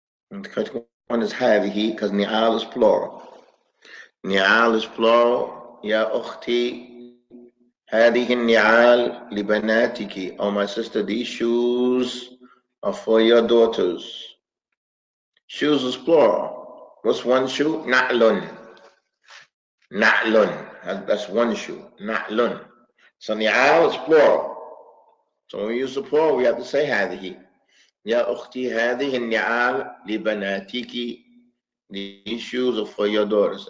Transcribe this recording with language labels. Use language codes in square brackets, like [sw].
[en] The correct one is هذه because ni'al is plural. Ni'al is plural. [ar] يا أختي هذه النعال لبناتك. [en] Oh my sister, these shoes are for your daughters. Shoes is plural. What's one shoe? Na'lun. Na'lun. That's one shoe. Na'lun. So ni'al is plural. So when we use the plural, we have to say هذه. [ar] يا أختي هذه النعال لبناتك. [en] These shoes are for your daughters.